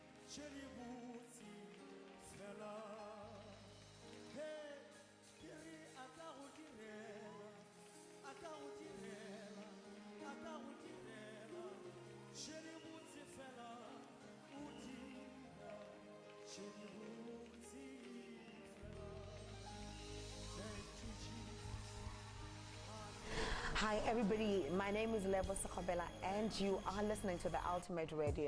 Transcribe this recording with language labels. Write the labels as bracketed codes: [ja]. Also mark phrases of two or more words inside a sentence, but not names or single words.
[nso] tšhedi botse fela he ke re a ka go direla a ka go direla a ka go direla tšhedi botse fela o dira tšhedi botse fela. [en] Thank you, Jesus. Hi everybody, my name is Levo Sakobela and you are listening to the Ultimate Radio.